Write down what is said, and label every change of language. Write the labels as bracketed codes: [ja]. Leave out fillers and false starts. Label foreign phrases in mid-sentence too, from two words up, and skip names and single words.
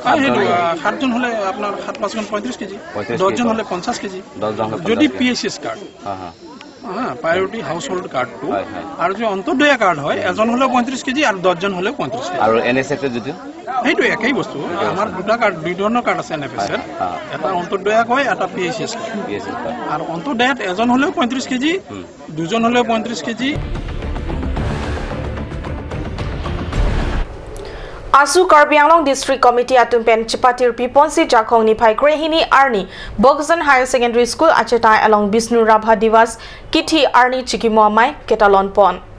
[as] 7জন হ'লে আপোনাৰ 7-5 35 কেজি 10জন হ'লে 50 কেজি যদি PHS কাৰ্ড [en] priority house hold cardটো [as] আৰু যদি অন্তৰ্দয়া কাৰ্ড হয় এজন হ'লেও 35 কেজি আৰু 10জন হ'লেও 35 কেজি আৰু NSF যদি সেইটো একেই বস্তু আমাৰ দুই ধৰণৰ কাৰ্ড আছে NFS এটা অন্তৰ্দয়া কয় এটা PHS আৰু অন্তৰ্দয়াত এজন হ'লেও 35 কেজি দুজন হ'লেও 35 কেজি [mjw] Asu Karbi Anglong District Committee atumpen Chipatir Piponsi Jakong ni Pai Grehini Arni Bogzan Higher Secondary School achetai along Bisnu Rabha Divas Kithi Arni Chikimoamai Ketalon Pon